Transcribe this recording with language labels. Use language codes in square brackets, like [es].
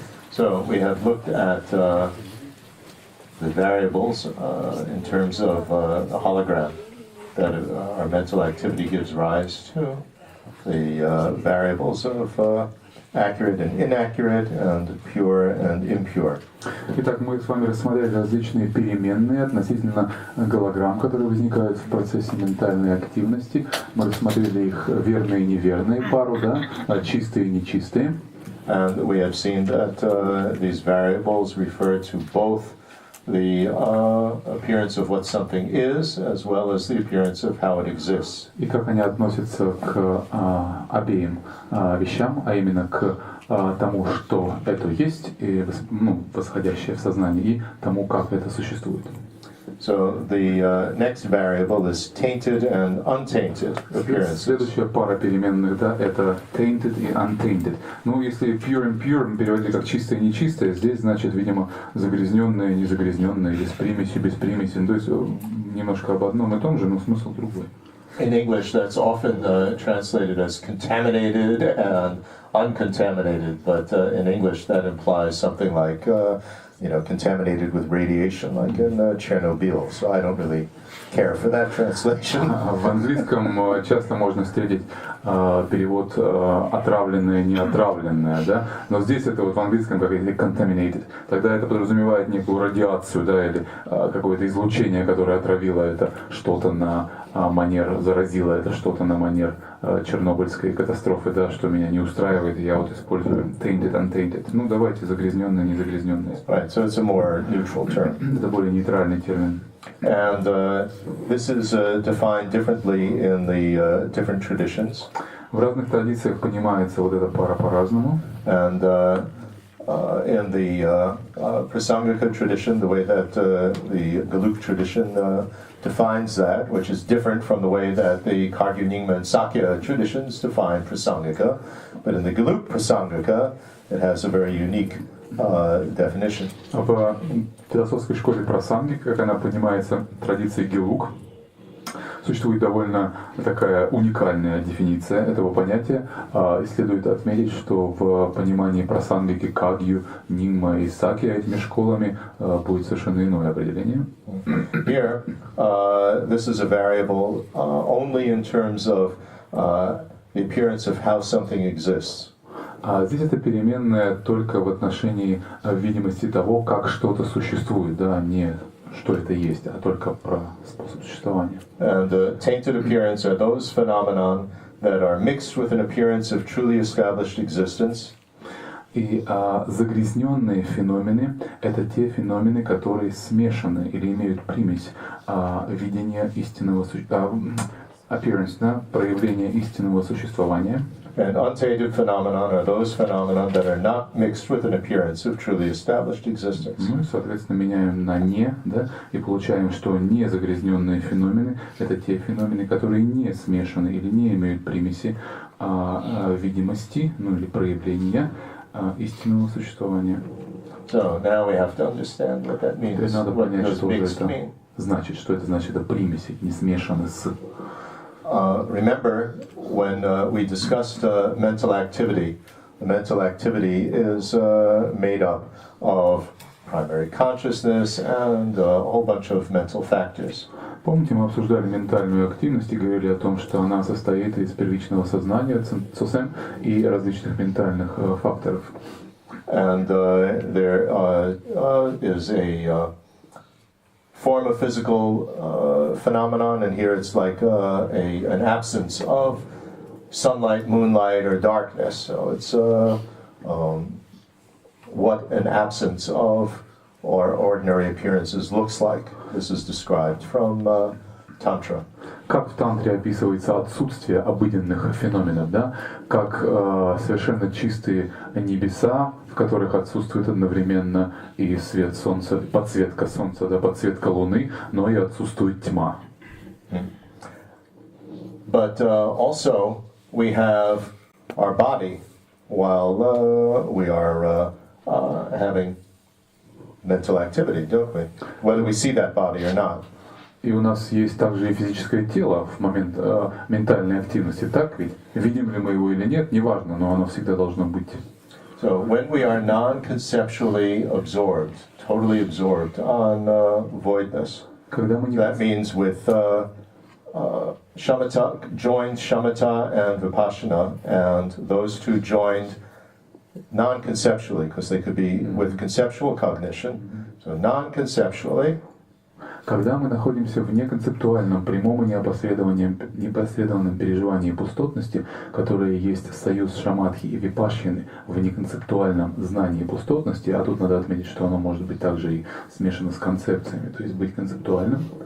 [en] So we have looked at the variables in terms of a hologram that our mental activity gives rise to, the variables of accurate and inaccurate, and pure and impure. [ru] Итак, мы с вами рассмотрели различные переменные относительно голограмм, которые возникают в процессе ментальной активности. Мы рассмотрели их верные и неверные пару, да, чистые и нечистые. [en] And we have seen that these variables refer to both the appearance of what something is, as well as the appearance of how it exists. [ru] И как они относятся к обеим вещам, а именно к тому, что это есть, и, восходящее в сознании, и тому, как это существует. [en] So the next variable is tainted and untainted appearances. [ru] Следующая пара переменных, да, это tainted и untainted. Ну, если [en] pure and impure [ru] мы переводили как чистое и нечистое, здесь значит, видимо, загрязненное, незагрязненное, или с примесью, без примеси. Ну, то есть немножко об одном и том же, но смысл другой. [en] In English, that's often translated as contaminated and uncontaminated, but in English that implies something like contaminated with radiation, like in Chernobyl. So I don't really care for that translation. [ru] В английском часто можно встретить перевод отравленное, неотравленное, да, но здесь это вот в английском как если contaminated, тогда это подразумевает некую радиацию, да, или какое-то излучение, которое отравило это что-то на манер, заразило это что-то на манер чернобыльской катастрофы, да, что меня не устраивает, и я вот использую [en] tainted, untainted. [ru] Ну давайте загрязненное, незагрязненное. [en] Right, so it's a more neutral term. [ru] Это более нейтральный термин. [en] And this is defined differently in the different traditions. [ru] В разных традициях понимается вот эта пара по-разному. [en] And in the Prasangika tradition, the way that the Geluk tradition defines that, which is different from the way that the Kagyu Nyingma and Sakya traditions define Prasangika, but in the Geluk Prasangika, it has a very unique definition. [ru] В философской школе Прасанги, как она понимается традицией Гелук, существует довольно такая уникальная дефиниция этого понятия. И следует отметить, что в понимании Прасангики, Кагью, Нингма и Сакья этими школами будет совершенно иное определение. [en] Here, this is a variable only in terms of the appearance of how something exists. [ru] А здесь это переменная только в отношении видимости того, как что-то существует, да, не что это есть, а только про способ существования. [en] And the tainted appearance are those phenomena that are mixed with an appearance of truly established existence. [ru] И загрязненные феномены — это те феномены, которые смешаны или имеют примесь видения истинного appearance, да, проявления истинного существования. [en] And untainted phenomena are those phenomena that are not mixed with an appearance of truly established existence. [ru] Мы, соответственно, меняем на «не», да, и получаем, что незагрязненные феномены — это те феномены, которые не смешаны или не имеют примеси видимости, ну или проявления истинного существования. [en] So now we have to understand what that means. [ru] Теперь надо [en] What [ru] понять, [en] does [ru] что [en] mixed [ru] это [en] mean? [ru] значит, что это значит, это примеси, не смешаны с. [en] Remember, when we discussed mental activity, the mental activity is made up of primary consciousness and a whole bunch of mental factors. [ru] Помните, мы обсуждали ментальную активность и говорили о том, что она состоит из первичного сознания, цусем, и различных ментальных факторов. [en] And there is a form of physical phenomenon, and here it's like an absence of sunlight, moonlight, or darkness. So it's what an absence of or ordinary appearances looks like. This is described from Tantra. [ru] Как в тантре описывается отсутствие обыденных феноменов, да? Как совершенно чистые небеса, в которых отсутствует одновременно и свет солнца, подсветка солнца, да, подсветка луны, но и отсутствует тьма. [en] But also we have our body while we are having mental activity, don't we? Whether we see that body or not. [ru] И у нас есть также и физическое тело в момент ментальной активности, так ведь? Видим ли мы его или нет, неважно, но оно всегда должно быть. [en] So when we are non-conceptually absorbed, totally absorbed on voidness, [ru] Когда мы не [en] that means with shamatha, joined shamatha and vipassana, and those two joined non-conceptually, because they could be with conceptual cognition. So non-conceptually, [ru] Когда мы находимся в неконцептуальном, прямом и непосредованном переживании пустотности, которое есть союз шаматхи и випашьяны в неконцептуальном знании пустотности, а тут надо отметить, что оно может быть также и смешано с концепциями, то есть быть концептуальным.